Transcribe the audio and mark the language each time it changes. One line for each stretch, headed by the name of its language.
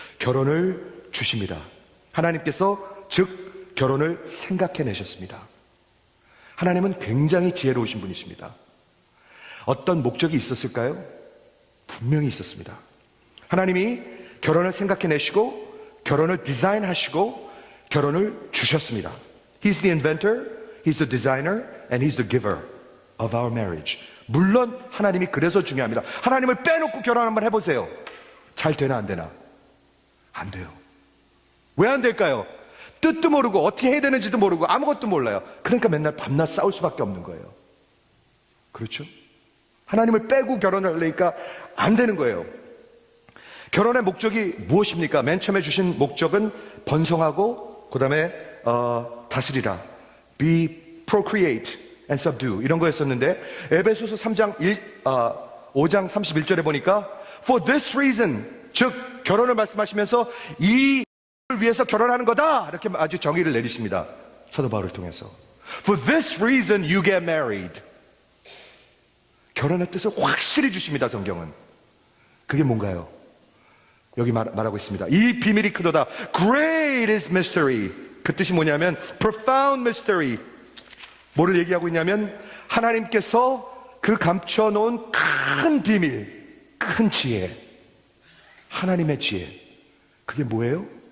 Korean: 결혼을 주십니다. 하나님께서 즉 결혼을 생각해내셨습니다. 하나님은 굉장히 지혜로우신 분이십니다. 어떤 목적이 있었을까요? 분명히 있었습니다. 하나님이 결혼을 생각해내시고 결혼을 디자인하시고 결혼을 주셨습니다.
English: He's the inventor, He's the designer, and He's the giver of our marriage.
Korean: 물론 하나님이 그래서 중요합니다. 하나님을 빼놓고 결혼 한번 해보세요. 잘 되나 안 되나? 안 돼요. 왜 안 될까요? 뜻도 모르고 어떻게 해야 되는지도 모르고 아무것도 몰라요. 그러니까 맨날 밤낮 싸울 수밖에 없는 거예요. 그렇죠? 하나님을 빼고 결혼을 하려니까 안 되는 거예요. 결혼의 목적이 무엇입니까? 맨 처음에 주신 목적은 번성하고 그 다음에 다스리라,
English: be, procreate and subdue
Korean: 이런 거였었는데 에베소서 3장 5장 31절에 보니까
English: for this reason,
Korean: 즉 결혼을 말씀하시면서 이 위해서 결혼하는 거다 이렇게 아주 정의를 내리십니다. 사도 바울을 통해서
English: for this reason you get married.
Korean: 결혼의 뜻을 확실히 주십니다. 성경은. 그게 뭔가요? 여기 말하고 있습니다. 이 비밀이 크도다.
English: Great is mystery.
Korean: 그 뜻이 뭐냐면
English: profound mystery.
Korean: 뭐를 얘기하고 있냐면 하나님께서 그 감춰놓은 큰 비밀, 큰 지혜, 하나님의 지혜. 그게 뭐예요?